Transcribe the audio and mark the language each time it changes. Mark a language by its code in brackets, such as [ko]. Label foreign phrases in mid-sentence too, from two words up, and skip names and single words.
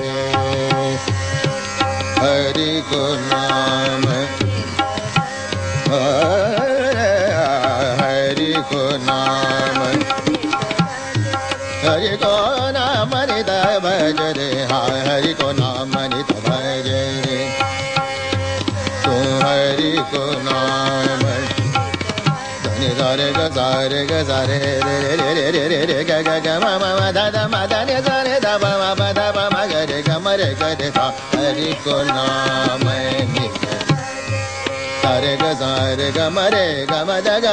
[hi] हरि को नाम हरि को नाम हरि को नाम नित भज रे हरि को नाम नित भज रे तू हरि को नाम धनि सारे ग सारे ग सारे रे रे रे रे रे रे ग ग ग म म ध ध म ध नि सा रे ध प म प ध प म ग रे ग म रे ग रे सा हरि को नाम नित सारे ग सारे ग म रे ग म ध ग